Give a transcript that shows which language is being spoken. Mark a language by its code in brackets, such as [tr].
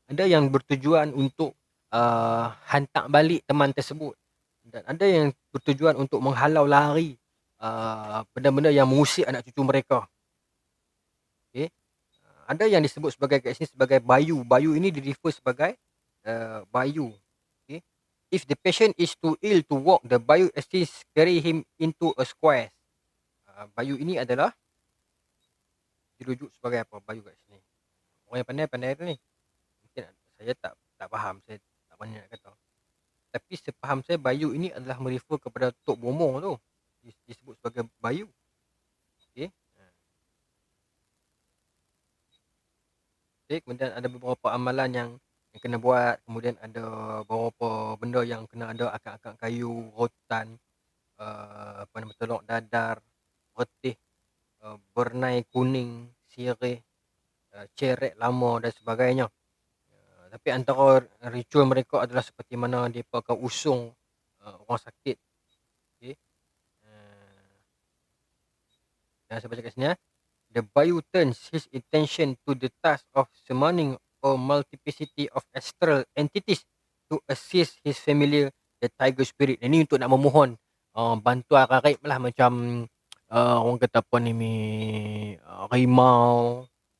[ms] Ada yang bertujuan untuk hantar balik teman tersebut. Dan ada yang bertujuan untuk menghalau lari benda-benda yang mengusik anak cucu mereka. Okay. Ada yang disebut sebagai kat sini sebagai bayu. Bayu ini di-refer sebagai bayu. Okay. [en] If the patient is too ill to walk, the bayu assist carry him into a square. [ms] Bayu ini adalah dirujuk sebagai apa? Bayu kat sini. Orang yang pandai-pandai tu ni. Mungkin saya tak faham. Saya tak banyak nak kata. Tapi sepaham saya bayu ini adalah merefer kepada Tok Bomo tu. Disebut sebagai bayu. Okay. Okay, kemudian ada beberapa amalan yang kena buat. Kemudian ada beberapa benda yang kena ada akak-akak kayu, rotan, telok dadar, retih, bernai kuning, sirih, cerek lama dan sebagainya. Tapi antara ritual mereka adalah seperti mana mereka akan usung orang sakit. Okay. Dan saya baca kat sini. [en] The bayu turns his attention to the task of summoning a multiplicity of astral entities to assist his familiar, the tiger spirit. [ms] Ini untuk nak memohon bantuan gaib lah, macam orang kata apa ni, harimau.